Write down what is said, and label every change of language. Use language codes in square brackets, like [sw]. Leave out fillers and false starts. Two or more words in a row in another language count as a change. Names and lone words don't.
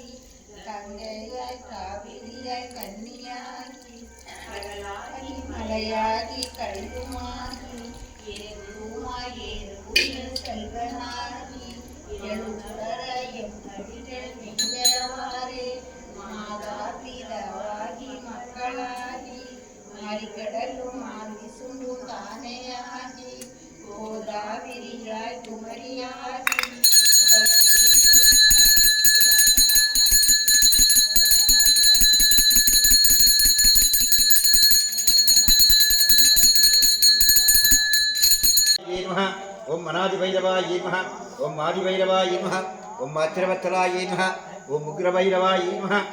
[ta] கங்கையாய் காவிரியாய் கன்னியாகி கடலாகி மலையாகி கழிவுமாகி ஏதுமாய் ஏது செல்வனாகி எழுதுவரையும் அடிகள் நின்றவாறே மாதா பிதாவாகி மக்களாகி மறிக்கடலும் ஆதி சுண்டும் தானேயாகி கோதாவிரியாய் குமரியாகி [sa] ओम अनादिभैरवाय नमः ओम आदिभैरवाय नमः ओम मातृवत्सलाय नमः ओम उग्रभैरवाय नमः